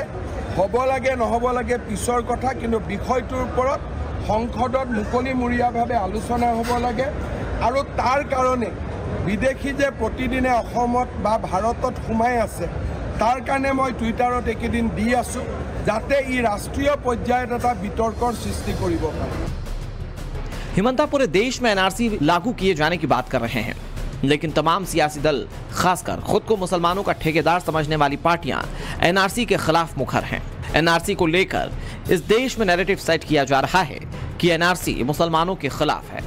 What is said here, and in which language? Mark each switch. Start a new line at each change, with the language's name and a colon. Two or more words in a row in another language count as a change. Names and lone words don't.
Assamese: নহ'ব লাগে পিছৰ কথা, কিন্তু বিষয়টোৰ ওপৰত সংসদত মুকলিমূৰীয়াভাৱে আলোচনা হ'ব লাগে। আৰু তাৰ কাৰণে বিদেশী যে প্ৰতিদিনে অসমত বা ভাৰতত সোমাই আছে, তাৰ কাৰণে মই টুইটাৰত একেদিন দি আছোঁ, যাতে ই ৰাষ্ট্ৰীয় পৰ্যায়ত এটা বিতৰ্কৰ সৃষ্টি কৰিব পাৰে।
Hindi: हिमंता पूरे देश में एनआरसी लागू किए जाने की बात कर रहे हैं, लेकिन तमाम सियासी दल, खासकर खुद को मुसलमानों का ठेकेदार समझने वाली पार्टियां एनआरसी के खिलाफ मुखर हैं। एनआरसी को लेकर इस देश में
English: narrative set
Hindi: किया जा रहा है कि एनआरसी मुसलमानों के खिलाफ है।